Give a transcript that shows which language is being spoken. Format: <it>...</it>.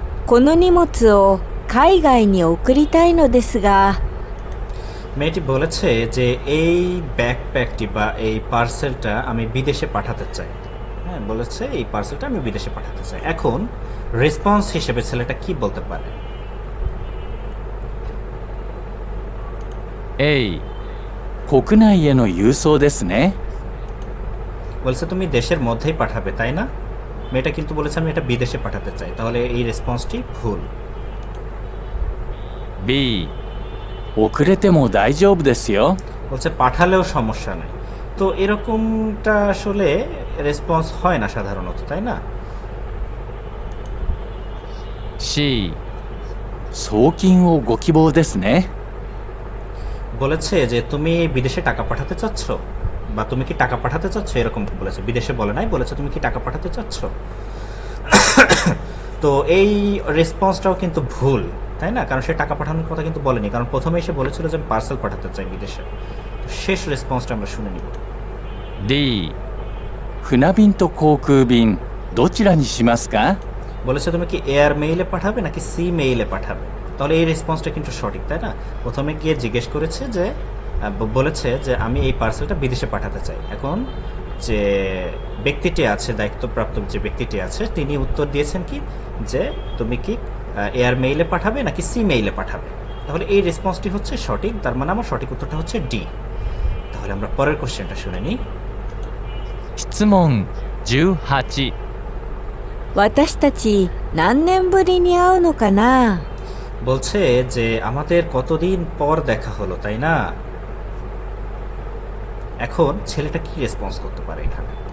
<ja>この荷物を海外に送りたいのですが、</ja> <bn>মেয়েটি বলেছে যে এই ব্যাকপ্যাকটি বা এই পার্সেলটা আমি বিদেশে পাঠাতে চাই। হ্যাঁ, বলেছে এই পার্সেলটা আমি বিদেশে পাঠাতে চাই। এখন রেসপন্স হিসেবে ছেলেটা কি বলতে পারে?</bn> <ja>国内への郵送ですね。</ja> <bn>বলছে তুমি দেশের মধ্যেই পাঠাবে, তাই না? মেয়েটা কিন্তু বলেছে আমি এটা বিদেশে পাঠাতে চাই, তাহলে এই রেসপন্সটি ভুল।</bn> <ja>B 遅れても大丈夫ですよ。</ja> <bn>বলছে পাঠালেও সমস্যা নেই। তো এরকমটা আসলে রেসপন্স হয় না সাধারণত, তাই না?</bn> <ja>C 送金をご希望ですね。</ja> <bn>বলেছে যে তুমি বিদেশে টাকা পাঠাতে চাচ্ছ, বা তুমি কি টাকা পাঠাতে চাচ্ছ, এরকম বলেছে। বিদেশে বলে নাই, বলেছে তুমি কি টাকা পাঠাতে চাচ্ছ। তো এই রেসপন্সটাও কিন্তু ভুল, তাই না? কারণ সে টাকা পাঠানোর কথা কিন্তু বলেনি, কারণ প্রথমে এসে বলেছিল যে আমি পার্সেল পাঠাতে চাই বিদেশে। তো শেষ রেসপন্সটা আমরা শুনে নিব।</bn> <ja>D 船便と航空便どちらにしますか。</ja> <bn>বলেছে তুমি কি এয়ার মেইলে পাঠাবে নাকি সি মেইলে পাঠাবে, তাহলে এই রেসপন্সটা কিন্তু সঠিক, তাই না? প্রথমে গিয়ে জিজ্ঞেস করেছে যে বলেছে যে আমি এই পার্সেলটা বিদেশে পাঠাতে চাই। এখন যে ব্যক্তিটি আছে, দায়িত্বপ্রাপ্ত যে ব্যক্তিটি আছে, তিনি উত্তর দিয়েছেন কি যে তুমি কি এয়ার মেইলে পাঠাবে নাকি সি মেইলে পাঠাবে, তাহলে এই রেসপন্সটি হচ্ছে সঠিক, তার মানে আমার সঠিক উত্তরটা হচ্ছে ডি। তাহলে আমরা পরের কোশ্চেনটা শুনে নিই।</bn> <ja>質問18。私たち何年ぶりに会うのかな。</ja> <bn>বলছে যে আমাদের কতদিন পর দেখা হলো, তাই না? এখন ছেলেটা কি রেসপন্স করতে পারে এখানে?</bn>